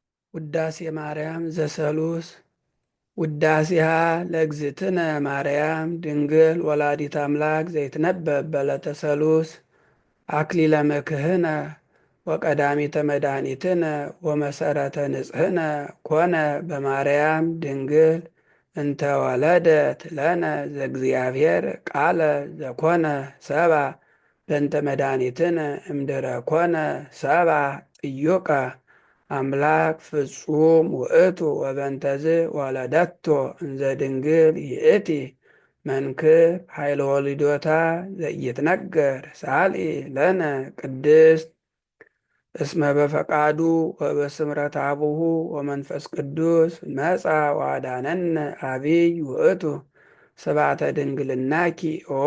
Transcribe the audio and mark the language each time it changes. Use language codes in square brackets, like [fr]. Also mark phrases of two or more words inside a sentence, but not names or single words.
[gez] ውዳሴ ማርያም ዘሰሉስ ውዳሴሃ ለእግዝእትነ ማርያም ድንግል ወላዲት አምላክ ዘይትነበብ በዕለተ ሰሉስ አክሊለ መክህነ ወቀዳሚተ መድኃኒትነ ወመሰረተ ንጽሕነ ኮነ በማርያም ድንግል እንተ ወለደት ለነ ዘእግዚአብሔር ቃለ ዘኮነ ሰባ በእንተ መድኃኒትነ እምድረ ኮነ ሰባ ጥዩቀ አምላክ ፍጹም ውእቱ ወበንተዝ ወለደቶ እንዘ ድንግል ይእቲ መንክር ኃይለ ወሊዶታ ዘኢይትነገር ሳልኢ ለነ ቅድስት እስመ በፈቃዱ ወበስምረት አቡሁ ወመንፈስ ቅዱስ መጻ ዋዳነነ አቢይ ውእቱ ስብዓተ ድንግልናኪ ኦ